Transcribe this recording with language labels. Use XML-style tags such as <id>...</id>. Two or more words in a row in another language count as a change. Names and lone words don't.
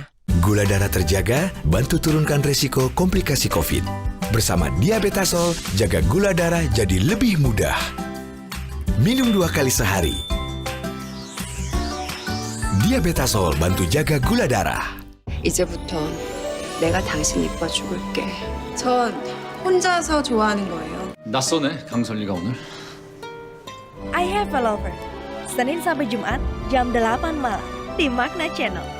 <id>Gula darah terjaga, bantu turunkan resiko komplikasi COVID. Bersama Diabetasol, jaga gula darah jadi lebih mudah. Minum 2 kali sehari. Diabetasol bantu jaga gula darah.</id> <ko>이제부턴 내가 당신 이뻐 죽을게. 전 혼자서 좋아하는 거예요. 낯서네, 강설리가 오늘. I Have a Lover.</ko> <id>Senin sampai Jumat, jam 8 malam di Magna Channel.</id>